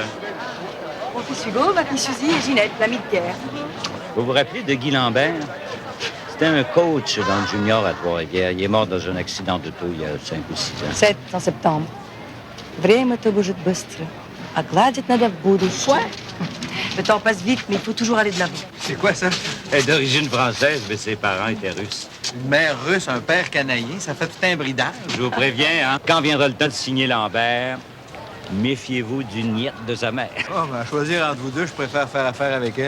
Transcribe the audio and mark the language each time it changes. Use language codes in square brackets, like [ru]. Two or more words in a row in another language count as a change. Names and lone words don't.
[fr] Mon fils Hugo, ma fille Suzy et Ginette, l'amie de Pierre. Vous vous rappelez de Guy Lambert? C'était un coach dans le junior à Trois-Rivières. Il est mort dans un accident d'auto il y a 5 ou 6 ans. 7 en septembre. [ru] Время-то бежит быстро, а гладить надо в будущее. [fr] Quoi? Le temps passe vite, mais il faut toujours aller de l'avant. C'est quoi ça? Elle est d'origine française, mais ses parents étaient russes. Une mère russe, un père canadien, ça fait tout un bridage. Je vous préviens, hein, quand viendra le temps de signer Lambert, méfiez-vous du niet de sa mère. Oh, ben, à choisir entre vous deux, je préfère faire affaire avec elle.